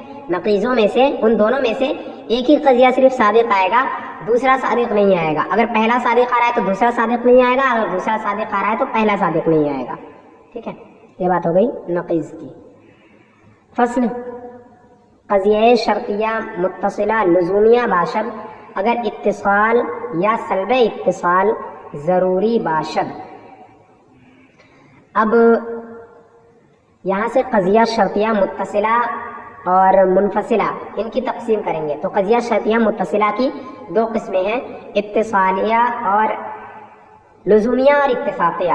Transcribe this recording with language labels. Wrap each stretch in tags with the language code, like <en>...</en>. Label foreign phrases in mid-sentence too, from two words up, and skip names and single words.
<ur>نقیضوں میں سے ان دونوں میں سے ایک ہی قضیہ صرف صادق آئے گا، دوسرا صادق نہیں آئے گا۔ اگر پہلا صادق آ رہا ہے تو دوسرا صادق نہیں آئے گا، اگر دوسرا صادق آ رہا ہے تو پہلا صادق نہیں آئے گا، ٹھیک ہے؟ یہ بات ہو گئی نقیض کی.</ur> <fa>فصل قضیہ شرطیہ متصلہ لزومیہ باشد اگر اتصال یا سلب اتصال ضروری باشد.</fa> <ur>اب یہاں سے قضیہ شرطیہ متصلہ اور منفصلہ ان کی تقسیم کریں گے. تو قضیہ شرطیہ متصلہ کی دو قسمیں ہیں، اتصالیہ اور لزومیہ اور اتفاقیہ.</ur>